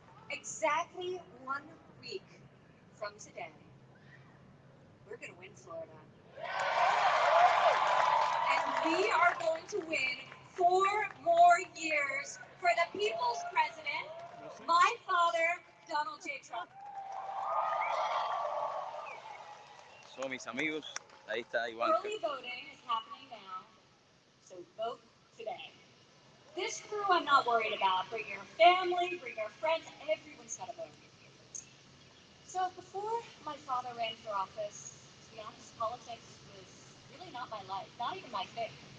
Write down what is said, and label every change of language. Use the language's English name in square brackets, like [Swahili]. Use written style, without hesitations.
[English] Exactly 1 week from today, we're going to win Florida. And we are going to win 4 more years for the people's president, my father, Donald J. Trump. [Spanish] So, mis amigos, ahí está Ivanka. [English] Early voting is happening now, so vote today. This crew I'm not worried about. Bring your family, bring your friends, everyone's got to vote. So before my father ran for office, to be honest, politics was really not my life, not even my thing.